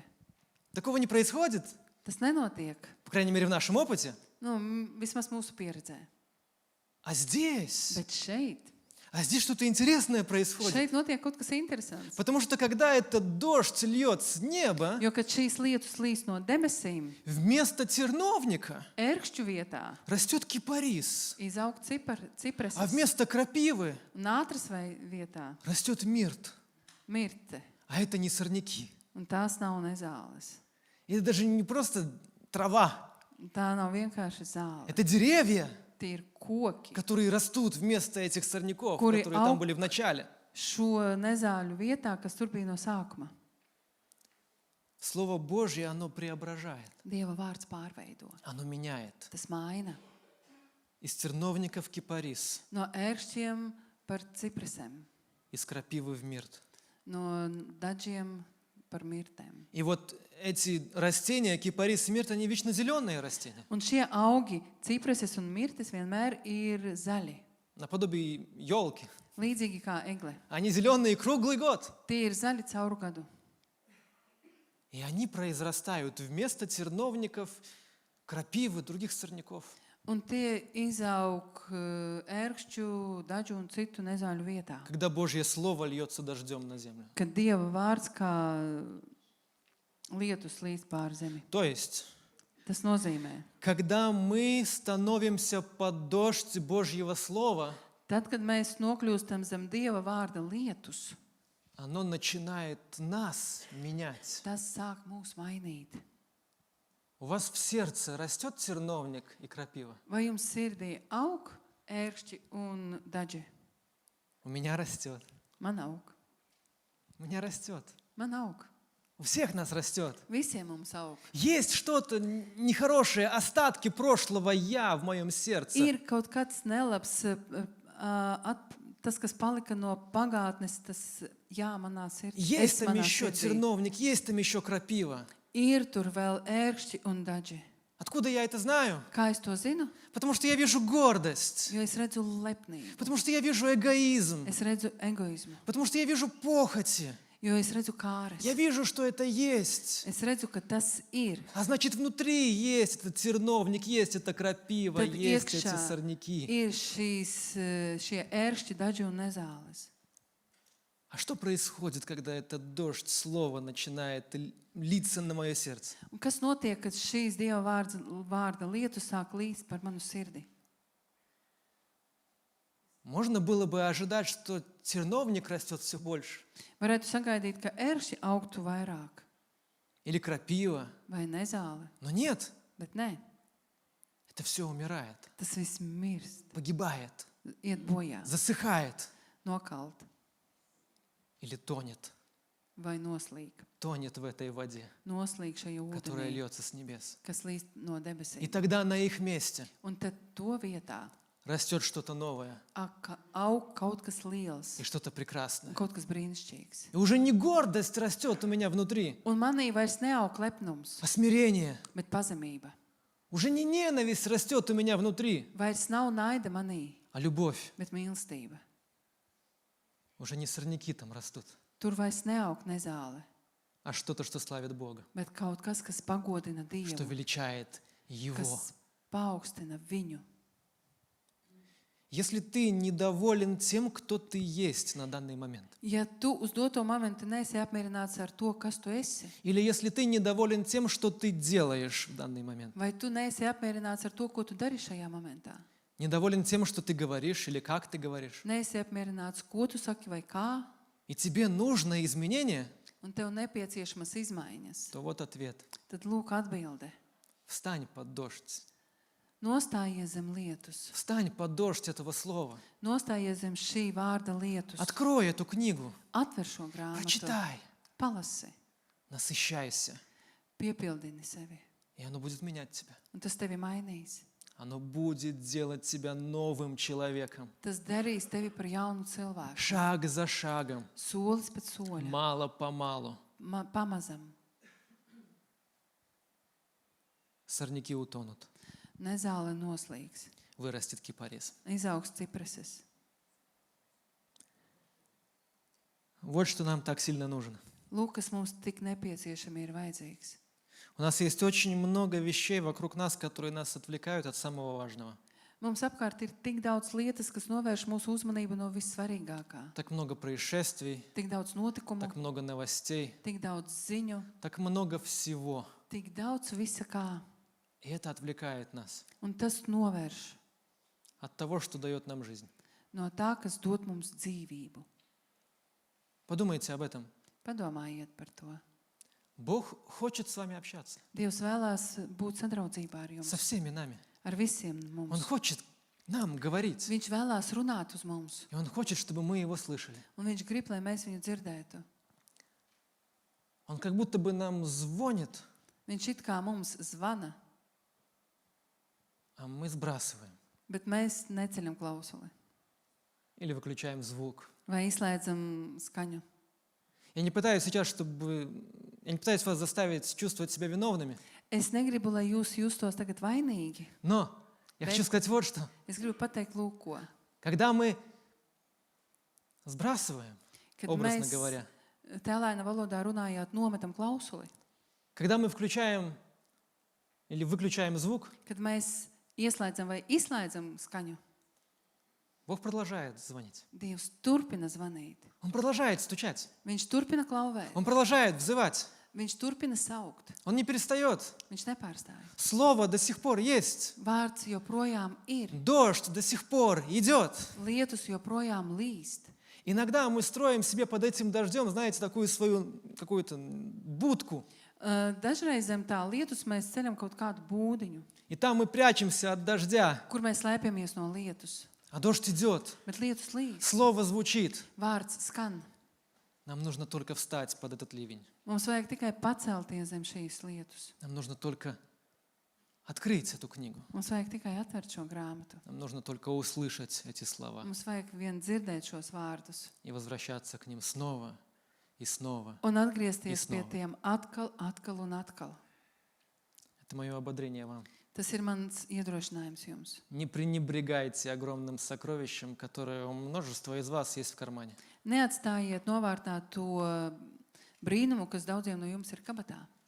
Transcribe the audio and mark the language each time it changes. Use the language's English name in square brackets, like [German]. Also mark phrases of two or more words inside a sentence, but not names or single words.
[Russian] Такого не происходит, [Latvian] Tas nenotiek. [Russian] по крайней мере, в нашем опыте. [Latvian] Nu, vismaz mūsu pieredzē. [Russian] А здесь что-то интересное происходит. [Latvian] Šeit notiek kaut kas interesants. [Russian] Потому что когда этот дождь льет с неба, [Latvian] Jo, kad šīs lietus līst no debesīm, [Russian] вместо терновника [Latvian] ērkšķu vietā [Russian] растет кипарис, [Latvian] izaug cipreses, [Russian] а вместо крапивы [Latvian] un ātras vietā [Russian] растет мирт. [Latvian] mirte, [Russian] А это не сорняки. [Latvian] un tās nav nezāles. [Russian] И это даже не просто трава. [Latvian] Un tā nav vienkārši zāle. [Russian] Это деревья, [Latvian] Tie ir koki. [Russian] которые растут вместо этих сорняков, [Latvian] Кури [Russian] которые там ау- были в начале. [Latvian] Šo nezāļu vietā, kas tur bija no sākuma. [Russian] Слово Божье, оно преображает, [Latvian] Dieva vārds pārveido. [Russian] оно меняет. [Latvian] Tas maina [Russian] Из терновника в кипарис, [Latvian] no ērkšķiem par cipresem, [Russian] из крапивы в мирт. [Latvian] no dažiem par mirtēm. [Russian] И вот эти растения, кипарис и мирт, они вечно зеленые растения. [Latvian] Un šie augi, cipreses un mirtes, vienmēr ir zaļi, [Russian] Наподобие елки. [Latvian] līdzīgi kā egle. [Russian] Они зеленые круглый год. [Latvian] Tie ir zaļi cauru gadu. [Russian] И они произрастают вместо терновников, крапивы, других сорняков. [Latvian] Un tie izaug ērkšķu, dažu un citu nezāļu vietā. [Russian] Когда Божье Слово льется дождем на землю. [Latvian] Kad Dieva vārds kā lietus līst pār zemi. [Russian] То есть, [Latvian] Tas nozīmē, [Russian] когда мы становимся под дождь Божьего Слова, [Latvian] tad, kad mēs nokļūstam zem Dieva vārda lietus, [Russian] оно начинает нас менять. [Latvian] tas sāk mūs mainīt. [Russian] У вас в сердце растет терновник и крапива? [Latvian] Vai jums sirdī aug ērkšķi un daži? [Russian] У меня растет. [Latvian] Man aug. [Russian] У меня растет. [Latvian] Man aug. [Russian] У всех нас растет. [Latvian] Visiem mums aug. [Russian] Есть что-то нехорошее, остатки прошлого «я» в моем сердце. [Latvian] Ir kaut kāds nelabs, tas, kas palika no pagātnes, tas jā, manā sirdī. [Russian] Есть там [Latvian] manā [Russian] еще [Latvian] sirdī. [Russian] терновник, есть там еще крапива. [Latvian] Ir tur vēl ērkšķi un daži. [Russian] Откуда я это знаю? [Latvian] Kā es to zinu? [Russian] Потому что я вижу гордость. [Latvian] Jo es redzu lepnību. [Russian] Потому что я вижу эгоизм. [Latvian] Es redzu egoismu. [Russian] Потому что я vижу похоти. [Latvian] Jo es redzu kāres. [Russian] Я вижу, что это есть. [Latvian] Es redzu, ka tas ir. [Russian] А значит, внутри есть этот терновник, есть эта крапива, [Latvian] Tad [Russian] есть эти [Latvian] iekšā [Russian] сорняки. [Latvian] ir šie ērkšķi, daži un nezāles. [Russian] А что происходит, когда этот дождь слова начинает литься на мое сердце? [Latvian] Un kas notiek, kad šīs Dieva vārda lietu sāk līst par manu sirdi? [Russian] Можно было бы ожидать, что терновник растет все больше. [Latvian] Varētu sagaidīt, ka ērkšķi augtu vairāk [Russian] Или крапива. [Latvian] vai nezāle, [Russian] Но нет, [Latvian] bet nē, [Russian] это все умирает, [Latvian] tas viss mirst, [Russian] погибает, [Latvian] iet bojā, [Russian] засыхает [Latvian] nokalt [Russian] или тонет. [Latvian] vai noslīk. [Russian] Тонет в этой воде, [Latvian] Noslīk šajā [Russian] которая [Latvian] ūdenī, [Russian] льется с небес. [Latvian] kas līst no [Russian] И [Latvian] debesīm. [Russian] тогда на их месте [Latvian] Un tad to vietā [Russian] растет что-то новое [Latvian] aug kaut kas liels, [Russian] и что-то прекрасное. [Latvian] kaut kas brīnišķīgs. [Russian] И уже не гордость растет у меня внутри, [Latvian] Un manī vairs neaug lepnums, [Russian] а смирение. [Latvian] bet pazemība. [Russian] Уже не ненависть растет у меня внутри, [Latvian] Vairs nav naida manī, [Russian] а любовь. [Latvian] bet mīlestība. [Russian] Уже не сорняки там растут, [Latvian] Tur vairs neaug nezāle, [Russian] а что-то, что славит Бога, [Latvian] bet kaut kas, kas pagodina [Russian] что [Latvian] Dievu, [Russian] величает Его. [Latvian] kas paaugstina viņu. [Russian] Если ты недоволен тем, кто ты есть на данный момент, [Latvian] Ja tu uz doto momentu neesi apmierināts ar to, kas tu esi, [Russian] или если ты недоволен тем, что ты делаешь в данный момент, [Latvian] vai tu neesi apmierināts ar to, ko tu dari šajā momentā, [Russian] недоволен тем, что ты говоришь или как ты говоришь, [Latvian] neesi apmierināts, ko tu saki vai kā, [Russian] и тебе нужно изменение, [Latvian] un tev nepieciešamas izmaiņas, [Russian] то вот ответ. [Latvian] tad lūk atbilde. [Russian] Встань под дождь. [Latvian] Nostājies zem lietus, [Russian] Встань под дождь этого слова. [Latvian] nostājies zem šī vārda lietus, [Russian] Открой эту книгу. [Latvian] atver šo grāmatu, [Russian] Прочитай. [Latvian] palasi, [Russian] Насыщайся. [Latvian] piepildini sevi, [Russian] И оно будет менять тебя. [Latvian] un tas tevi mainīs. [Russian] Оно будет делать тебя новым человеком. [Latvian] Tas darīs tevi par jaunu cilvēku. [Russian] Шаг за шагом. [Latvian] Solis pēc soļa, [Russian] Мало-помалу. [Latvian] pamazam, [Russian] Сорняки утонут. [Latvian] nezāle noslīgs, [Russian] Вырастет кипарис. [Latvian] izaugs cipreses. [Russian] Вот что нам так сильно нужно. [Latvian] Lūk, kas mums tik nepieciešami ir vajadzīgs. [Russian] У нас есть очень много вещей вокруг нас, которые нас отвлекают от самого важного. [Latvian] Mums apkārt ir tik daudz lietas, kas novērš mūsu uzmanību no vissvarīgākā. [Russian] Так много происшествий, [Latvian] Tik daudz notikumu, [Russian] так много новостей, [Latvian] tik daudz ziņu, [Russian] так много всего. [Latvian] tik daudz visa kā. [Russian] И это отвлекает нас [Latvian] Un tas novērš [Russian] от того, что дает нам жизнь. [Latvian] no tā, kas dod mums dzīvību. [Russian] Подумайте об этом. [Latvian] Padomājiet par to. [Russian] Бог хочет с вами общаться. [Latvian] Dievs vēlās būt sadraudzībā ar [Russian] Со [Latvian] jums, [Russian] всеми нами. [Latvian] ar visiem [Russian] Он [Latvian] mums. [Russian] хочет нам говорить. [Latvian] Viņš vēlās runāt uz mums, [Russian] И Он хочет, чтобы мы Его слышали. [Latvian] un viņš grib, lai mēs viņu dzirdētu. [Russian] Он как будто бы нам звонит, [Latvian] Viņš it kā mums zvana, [Russian] а мы сбрасываем. [Latvian] bet mēs neceļam klausuli [Russian] Или выключаем звук. [Latvian] vai izslēdzam skaņu. [Russian] Я не пытаюсь сейчас, Я не пытаюсь вас заставить чувствовать себя виновными. [Latvian] Es negribu, lai jūs justos tagad vainīgi. [Russian] Но я хочу сказать вот что. [Latvian] Es gribu pateikt, lūk, ko. [Russian] Когда мы sбрасываем, [Latvian] Kad [Russian] образно [Latvian] mēs [Russian] говоря, [Latvian] tēlēna valodā runājot, nometam klausuli, [Russian] когда мы включаем или выключаем звук, [Latvian] kad mēs ieslēdzam vai izslēdzam skaņu, [Russian] Бог продолжает звонить. [Latvian] Dievs turpina zvanīt. [Russian] Он продолжает стучать. [Latvian] Viņš turpina klauvēt. [Russian] Он продолжает взывать. [Latvian] Viņš turpina saukt. [Russian] Он не перестает. [Latvian] Viņš nepārstāj. [Russian] Слово до сих пор есть. [Latvian] Vārds joprojām ir. [Russian] Дождь до сих пор идет. [Latvian] Lietus joprojām līst. [Russian] Иногда мы строим себе под этим дождем, знаете, такую свою какую-то будку. [Latvian] Dažreiz zem tā lietus mēs ceļam kaut kādu būdiņu, [Russian] И там мы прячемся от дождя. [Latvian] kur mēs slēpjamies no lietus. [Russian] А дождь идет. [Latvian] Bet lietus līst. [Russian] Слово звучит. [Latvian] Vārds skan. [Russian] Нам нужно только встать под этот ливень. [Latvian] Mums vajag tikai pacelties zem šīs lietus. [Russian] Нам нужно только открыть эту книгу. [Latvian] Mums vajag tikai atvērt šo grāmatu. [Russian] Нам нужно только услышать эти слова [Latvian] Mums vajag vien dzirdēt šos vārdus. [Russian] и возвращаться к ним снова и снова. [Latvian] Un atgriezties Iznova. pie tiem atkal, atkal un atkal. [Russian] Это мое ободрение вам. [Latvian] Tas ir mans iedrošinājums jums. [Russian] Не пренебрегайте огромным сокровищем, которое у множества из вас есть в кармане. [Latvian] Neatstājiet novārtā to brīnumu, kas daudziem no jums ir kabatā.